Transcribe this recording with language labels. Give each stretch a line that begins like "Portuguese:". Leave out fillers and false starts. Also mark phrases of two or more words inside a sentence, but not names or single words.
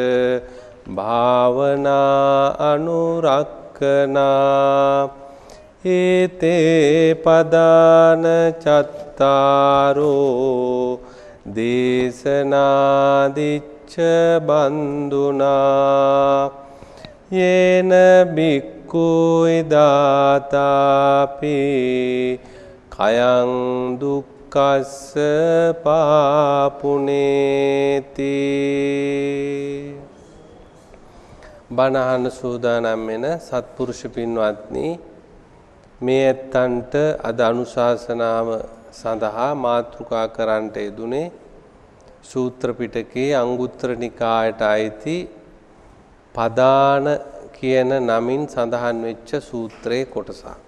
Pali: භාවනා අනුරක්කනා ඒතේ පදාන චත්තාරෝ දේශනාදිච්ච බන්දුනා යේන බික්ඛු ඉදාතාපි කයං දුක්ඛස්ස පාපුනේති.
Sinhala: බණහන සූදානම් වෙන සත්පුරුෂ පින්වත්නි, මේ ඇත්තන්ට අද අනුශාසනාව සඳහා මාතෘකා කරන්නට යෙදුනේ සූත්‍ර පිටකයේ අංගුත්තර නිකායට අයිති පදාන කියන නමින් සඳහන් වෙච්ච සූත්‍රයේ කොටසක්.